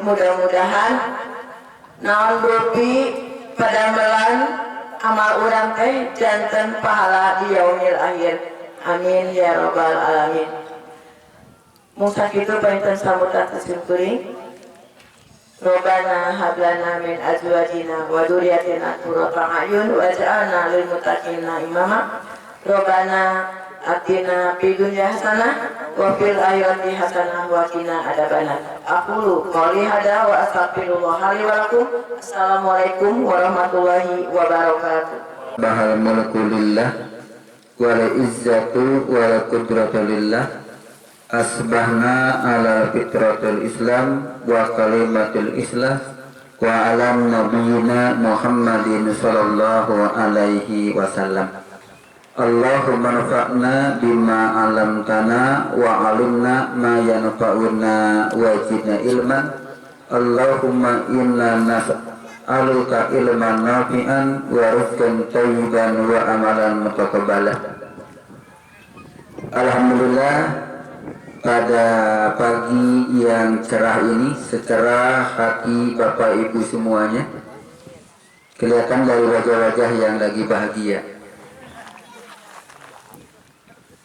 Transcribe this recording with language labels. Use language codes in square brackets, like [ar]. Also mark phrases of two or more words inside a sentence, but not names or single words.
[su] Mudah-mudahan naon rupi padamelan amal urang teh janten pahala di [ar] يوم الآخر. آمين يا رب العالمين. [su] Mung sakitu parinten sambutan simkuring. [ar] ربنا هب لنا من أزواجنا وذرياتنا قرة أعين واجعلنا للمتقين إماما. ربنا آتنا في الدنيا حسنة وفي الآخرة حسنة وقنا عذاب النار. أقول قولي هذا وأستغفر الله لي ولكم. السلام عليكم ورحمة الله وبركاته. أصبح الملك لله والعزة والقدرة لله. أصبحنا على فطرة الإسلام وكلمة الإسلام وعلى نبينا محمد صلى الله عليه وسلم. اللهم انفعنا بما علمتنا وعلمنا ما ينفعنا وزدنا علما. اللهم إنا نسألك علما نافعا ورزقا طيبا وعملا متقبلا. [id] Alhamdulillah, pada pagi yang cerah ini, secerah hati Bapak Ibu semuanya, kelihatan dari wajah-wajah yang lagi bahagia.